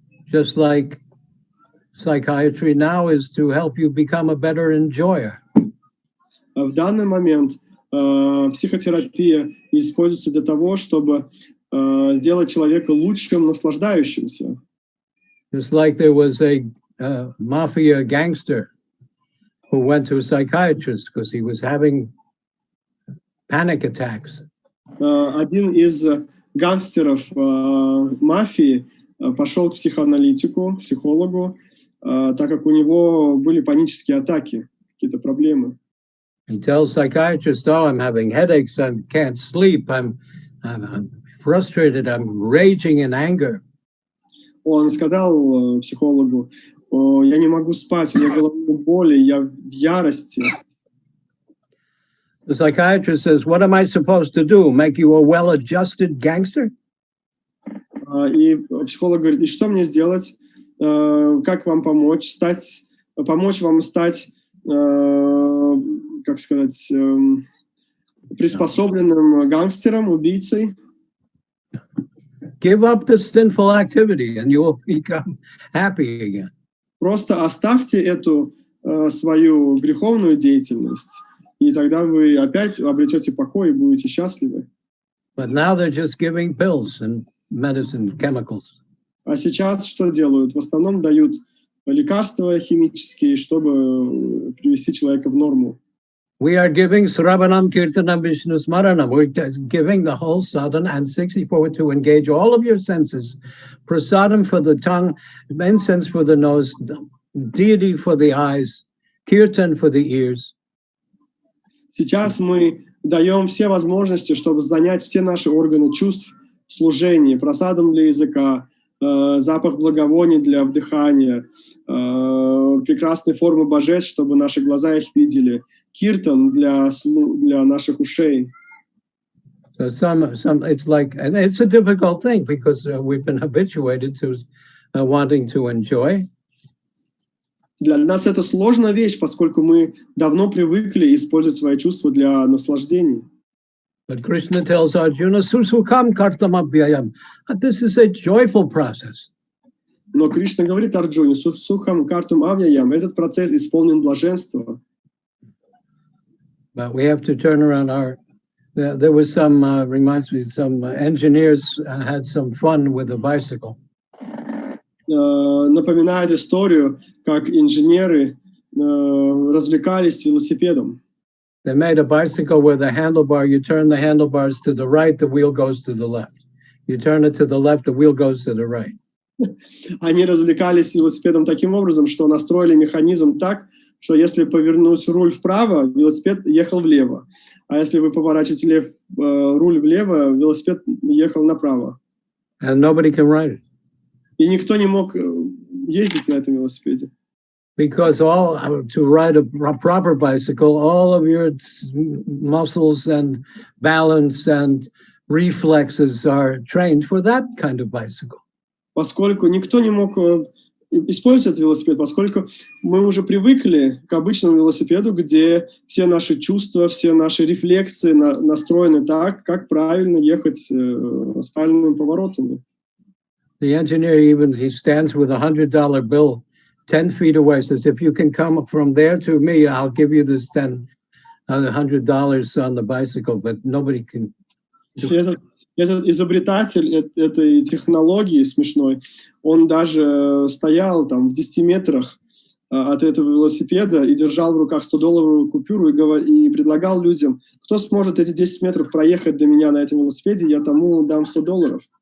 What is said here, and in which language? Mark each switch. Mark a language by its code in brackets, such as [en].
[en] Just like psychiatry now is to help you become a better enjoyer. [ru] В данный момент психотерапия используется для того, чтобы сделать человека лучшим наслаждающимся. [en] Just like there was a mafia gangster who went to a psychiatrist because he was having panic attacks. [ru] Один из гангстеров мафии пошел к психологу, так как у него были панические атаки, какие-то проблемы. [en] He tells psychiatrist, "Oh, I'm having headaches. I can't sleep. I'm frustrated. I'm raging in anger." [ru] Он сказал психологу: "Я не могу спать, у меня головные боли, я в ярости." [en] The psychiatrist says, "What am I supposed to do? Make you a well-adjusted gangster?" [ru] И психолог говорит: "И что мне сделать? Как вам помочь? Помочь вам стать, как сказать, приспособленным гангстером, убийцей?" [en] Give up the sinful activity and you will become happy again. [ru] Просто оставьте эту свою греховную деятельность, и тогда вы опять обретете покой и будете счастливы. [en] But now they're just giving pills and medicine, chemicals. [ru] А сейчас что делают? В основном дают лекарства химические, чтобы привести человека в норму. [en] We are giving [sa] Sravanam, Kirtanam, Vishnu Smaranam. [en] We're giving the whole sadhana and 64 to engage all of your senses. Prasadam for the tongue, incense for the nose, deity for the eyes, kirtan for the ears. [ru] Сейчас мы даем все возможности, чтобы занять все наши органы чувств в служении. Прасадом для языка, запах благовоний для вдыхания, прекрасные формы божеств, чтобы наши глаза их видели, киртан для наших ушей. [en] So some it's like, and it's a difficult thing because we've been habituated to wanting to enjoy. [ru] Для нас это сложная вещь, поскольку мы давно привыкли использовать свои чувства для наслаждений. [en] But Krishna tells Arjuna, [sa] Susukam kartam abhyayam. [en] This is a joyful process. [ru] Но Кришна говорит Арджуне, [sa] сухам картум авьяям, [ru] этот процесс исполнен блаженства. [en] But we have to turn around there was some, reminds me, some engineers had some fun with a bicycle. [ru] Напоминает историю, как инженеры развлекались велосипедом. [en] They made a bicycle where the handlebar, you turn the handlebars to the right, the wheel goes to the left. You turn it to the left, the wheel goes to the right. [ru] Они развлекались велосипедом таким образом, что настроили механизм так, что если повернуть руль вправо, велосипед ехал влево. А если вы поворачиваете руль влево, велосипед ехал направо. [en] And nobody can ride it. [ru] И никто не мог ездить на этом велосипеде. [en] Because to ride a proper bicycle, all of your muscles and balance and reflexes are trained for that kind of bicycle. [ru] Поскольку никто не мог использовать этот велосипед, поскольку мы уже привыкли к обычному велосипеду, где все наши чувства, все наши рефлексы настроены так, как правильно ехать с правильными поворотами. [en] The engineer he stands with $100 bill 10 feet away, says, if you can come from there to me, I'll give you this $100 on the bicycle, but nobody can. [ru] Этот изобретатель этой технологии смешной, он даже стоял там в 10 метрах от этого велосипеда и держал в руках $100 купюру и предлагал людям, кто сможет эти 10 метров проехать до меня на этом велосипеде, я тому дам $100.